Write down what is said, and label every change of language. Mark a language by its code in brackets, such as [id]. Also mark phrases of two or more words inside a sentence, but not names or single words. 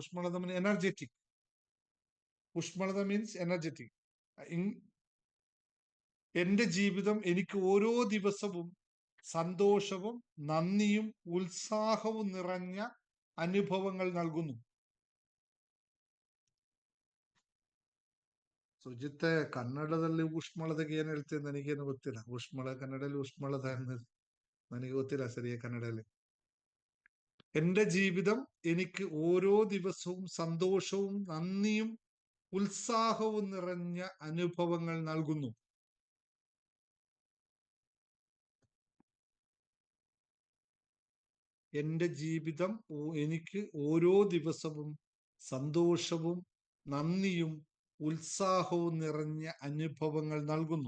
[ml] ഊഷ്മളത [en] means energetic. [ml] ഊഷ്മളത [en] means energetic. [ml] എന്റെ ജീവിതം എനിക്ക് ഓരോ ദിവസവും സന്തോഷവും നന്ദിയും ഉത്സാഹവും നിറഞ്ഞ അനുഭവങ്ങൾ നൽകുന്നു. [kn] ಸುಜಿತೆ, ಕನ್ನಡದಲ್ಲಿ ಊಷ್ಮಳದಾಗ ಏನ್ ಹೇಳ್ತೀನಿ ನನಗೇನು ಗೊತ್ತಿಲ್ಲ. ಕನ್ನಡದಲ್ಲಿ ಊಷ್ಮಳದ ಅನ್ನೋದು ನನಗೆ ಗೊತ್ತಿಲ್ಲ ಸರಿಯಾಗಿ കന്നഡയിൽ. [ml] എന്റെ ജീവിതം എനിക്ക് ഓരോ ദിവസവും സന്തോഷവും നന്ദിയും ഉത്സാഹവും നിറഞ്ഞ അനുഭവങ്ങൾ നൽകുന്നു. എന്റെ ജീവിതം എനിക്ക് ഓരോ ദിവസവും സന്തോഷവും നന്ദിയും ഉത്സാഹവും നിറഞ്ഞ അനുഭവങ്ങൾ നൽകുന്നു.